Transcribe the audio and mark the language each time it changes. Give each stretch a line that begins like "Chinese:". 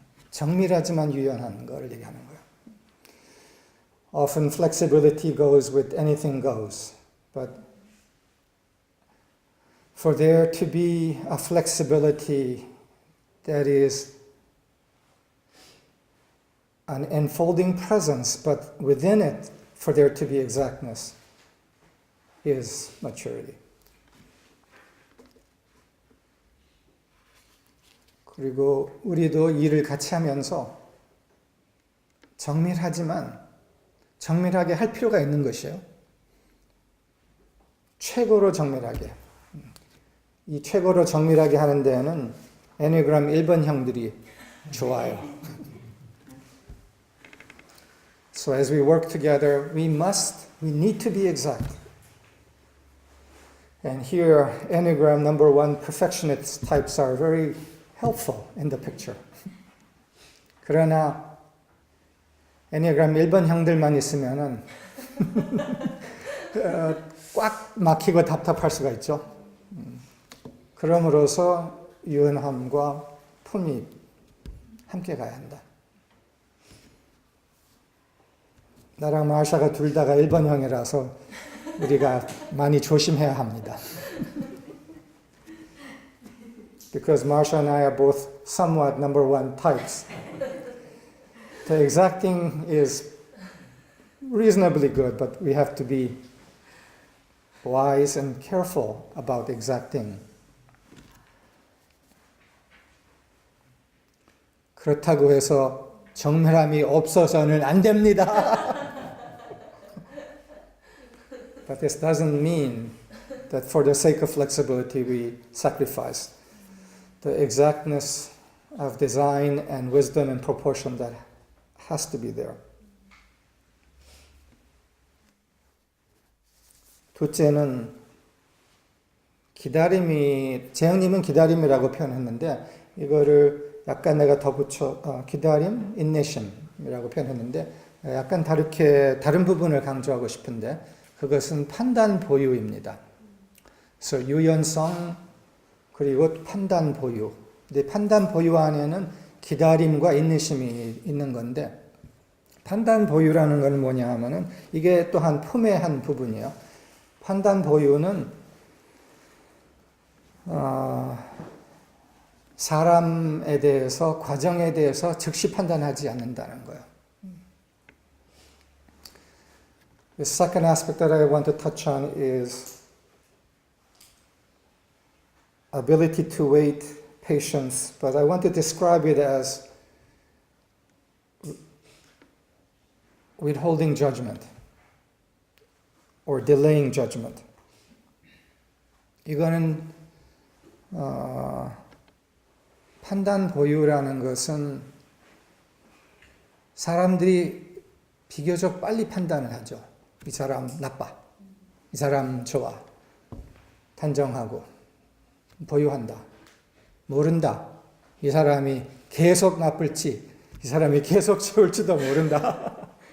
Korean: 정밀하지만 유연한 걸 얘기하는 거예요.
English: Often flexibility goes with anything goes, but for there to be a flexibility that is an enfolding presence, but within it, for there to be exactness, is maturity.
Korean: 그리고 우리도 일을 같이 하면서 정밀하지만 정밀하게 할 필요가 있는 것이에요. 최고로 정밀하게. 이 최고로 정밀하게 하는 데에는 애니그램 1번형들이 좋아요.
English: So as we work together, we need to be exact. And here, Enneagram number 1 perfectionist types are very helpful in the picture.
Korean: 그러나 애니그램 1번 형들만 있으면은 꽉 막히고 답답할 수가 있죠. 그럼으로써 유연함과 품이 함께 가야 한다. 나랑 마샤가 둘 다가 1번 형이라서 우리가 많이 조심해야 합니다.
English: Because Marsha and I are both somewhat number 1 types. The exacting is reasonably good, but we have to be wise and careful about exacting.
Korean: 그렇다고 해서 정밀함이 없어서는 안 됩니다.
English: But this doesn't mean that for the sake of flexibility we sacrifice the exactness of design and wisdom and proportion that has to be there.
Korean: 둘째는 기다림이, 재영님은 기다림이라고 표현했는데 이거를 약간 내가 덧붙여 기다림, 인내심이라고 표현했는데 약간 다른 부분을 강조하고 싶은데 그것은 판단 보유입니다. 그래서 유연성 그리고 판단 보유. 근데 판단 보유 안에는 기다림과 인내심이 있는 건데 판단 보유라는 건 뭐냐 하면은 이게 또한 품의 한 부분이에요. 판단 보유는 사람에 대해서 과정에 대해서 즉시 판단하지 않는다는 거예요.
English: The second aspect that I want to touch on is ability to wait, patience, but I want to describe it as withholding judgment or delaying judgment.
Korean: 이거는 판단 보유라는 것은 사람들이 비교적 빨리 판단을 하죠. 이 사람 나빠, 이 사람 좋아, 단정하고 보유한다, 모른다, 이 사람이 계속 나쁠지, 이 사람이 계속 좋을지도 모른다.